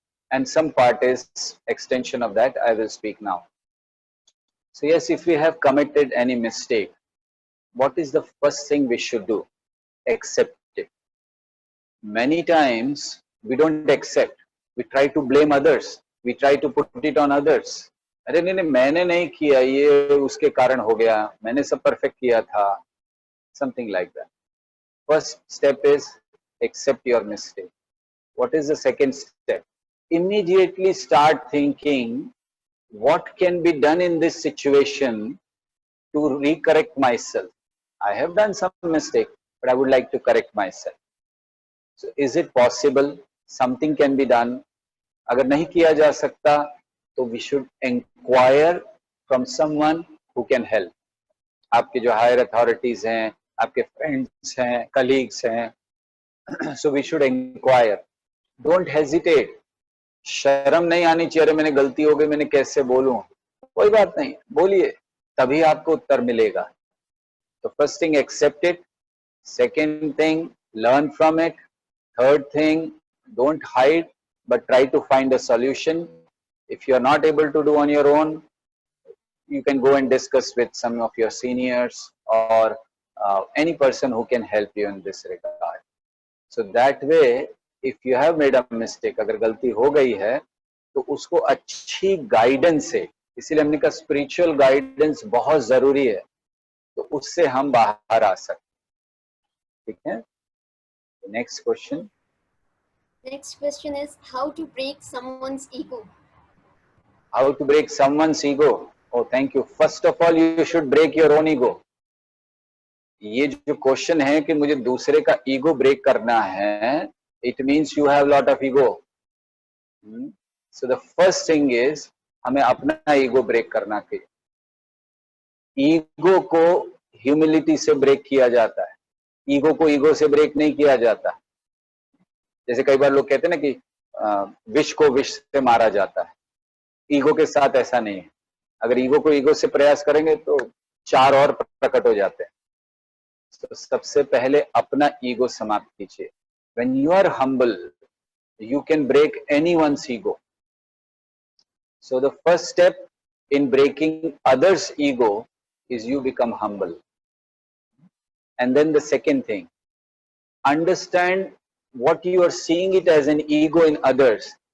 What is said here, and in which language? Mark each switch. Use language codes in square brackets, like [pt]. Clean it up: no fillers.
[en] And some part is extension of that, I will speak now. So yes, if we have committed any mistake, what is the first thing we should do? Accept it. Many times we don't accept. We try to blame others. We try to put it on others. [hi] अरे नहीं मैंने नहीं किया, ये उसके कारण हो गया, मैंने सब परफेक्ट किया था. [en] Something like that. First step is accept your mistake. What is the second step? Immediately start thinking, what can be done in this situation to recorrect myself? I have done some mistake, but I would like to correct myself. So is it possible? Something can be done. [hi] अगर नहीं किया जा सकता, तो [en] we should inquire from someone who can help. आपके जो higher authorities हैं, आपके friends हैं, colleagues हैं. So we should inquire. Don't hesitate. [hi] शर्म नहीं आनी चाहिए, अरे मैंने गलती हो गई, मैंने कैसे बोलूं? कोई बात नहीं, बोलिए, तभी आपको उत्तर मिलेगा. [en] So first thing, accept it. Second thing, learn from it. Third thing, don't hide, but try to find a solution. If you are not able to do on your own, you can go and discuss with some of your seniors or any person who can help you in this regard. So that way, if you have made a mistake, [hi] अगर गलती हो गई है, तो उसको अच्छी guidance से, इसीलिए हमने कहा स्पिरिचुअल गाइडेंस बहुत जरूरी है, तो उससे हम बाहर आ सकते. ठीक है? [en] Next question. Next question is how to break someone's ego. How to break someone's ego? Oh, thank you. First of all, you should break your own ego. [hi] ये जो क्वेश्चन है कि मुझे दूसरे का ईगो ब्रेक करना है, [en] It means you have lot of ego. So the first thing is [hi] हमें अपना ईगो ब्रेक करना चाहिए. ईगो को ह्यूमिलिटी से ब्रेक किया जाता है, ईगो को ईगो से ब्रेक नहीं किया जाता. जैसे कई बार लोग कहते हैं ना कि विष को विष से मारा जाता है, ईगो के साथ ऐसा नहीं है. अगर ईगो को ईगो से प्रयास करेंगे तो 4 और प्रकट हो जाते हैं. तो सबसे पहले अपना ईगो समाप्त कीजिए. [en] When you are humble, you can break anyone's ego. So the first step in breaking others' ego is you become humble. And then the second thing, understand what you are seeing it as an ego in others.